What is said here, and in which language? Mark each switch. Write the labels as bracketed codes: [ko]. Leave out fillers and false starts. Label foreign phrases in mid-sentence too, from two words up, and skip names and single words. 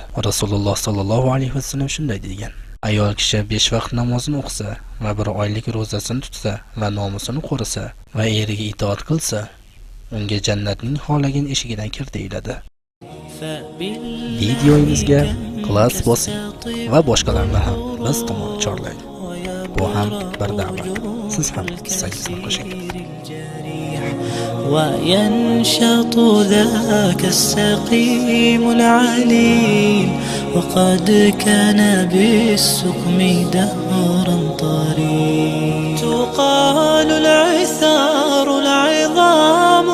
[uz] Rasululloh sallallohu alayhi vasallam shunday degan: Ayol kishi 5 vaqt namozini o'qisa va 1 oylik ro'zasini tutsa va nomusini qo'risa va eriga itoat qilsa, unga jannatning xohlagan eshigidan kir deyiladi. Videoyimizga klass bosing va boshqalarni ham biz tomon chorlang. Bu ham bir da'vat. Siz ham hissangizni qo'shing. [ar] وينشط ذاك السقيم العليل وقد كان بالسقم دهرا طريق تقال العثار العظام